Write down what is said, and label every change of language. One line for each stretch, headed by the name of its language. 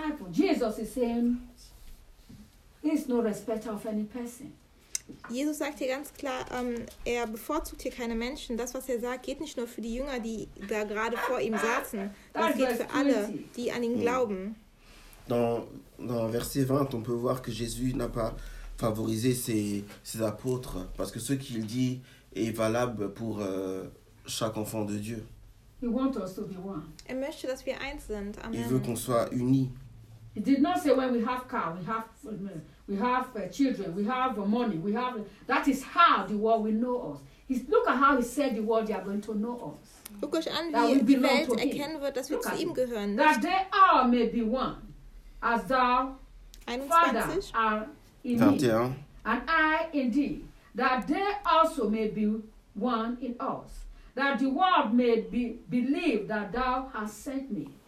English: Jesus is saying, he's no respecter of any person.
German: Jesus sagt hier ganz klar, er bevorzugt hier keine Menschen. Das, was er sagt, geht nicht nur für die Jünger, die da gerade vor ihm saßen. Das geht für alle, die an ihn glauben.
French: Dans verset 20, on peut voir que Jésus n'a pas favorisé ses apôtres, parce que ce qu'il dit est valable pour chaque enfant de Dieu.
English: He want us to be one.
German: Er möchte, dass wir eins sind. Amen.
French: Il veut qu'on soit unis.
English: He did not say when we have car, we have children, we have money, we have. That is how the world will know us. Look at how he said the world they are going to know us.
German: Guck euch an, wie die Welt erkennen wird, dass wir zu ihm gehören.
English: That they all may be one, as thou, Father, are in me, and I in thee. That they also may be one in us. That the world may believe that thou hast sent me.